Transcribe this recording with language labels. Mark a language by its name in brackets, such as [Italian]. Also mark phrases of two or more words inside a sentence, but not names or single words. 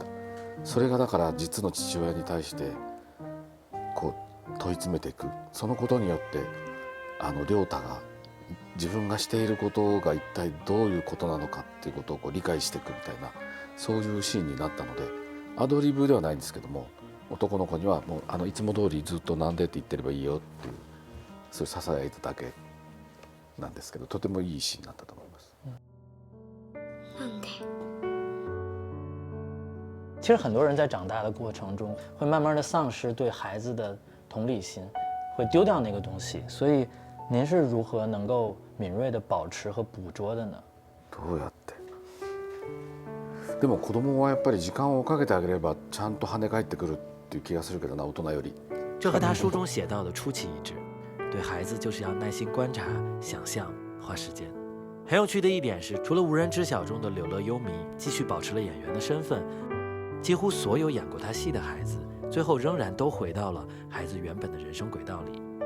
[Japanese] それがだから実の父親に対してこう問い詰めていく、そのことによって亮太が自分がしていることが一体どういうことなのかっていうことを理解していくみたいな、そういうシーンになったので、アドリブではないんですけども、男の子にはもういつも通りずっと「なんで?」って言ってればいいよっていうそういうささやいただけなんですけど、とてもいいシーンだったと思います。なんで？ [Chinese] 其实很多人在长大的过程中，会慢慢的丧失对孩子的同理心，会丢掉那个东西。所以，您是如何能够敏锐的保持和捕捉的呢？ [Japanese] どうやって？でも子供はやっぱり時間をかけてあげればちゃんと跳ね返ってくるっていう気がするけどな、大人より。 [Chinese] 这和他书中写到的出奇一致。对孩子就是要耐心观察、想象、花时间。很有趣的一点是，除了无人知晓中的柳乐优弥继续保持了演员的身份，几乎所有演过他戏的孩子，最后仍然都回到了孩子原本的人生轨道里。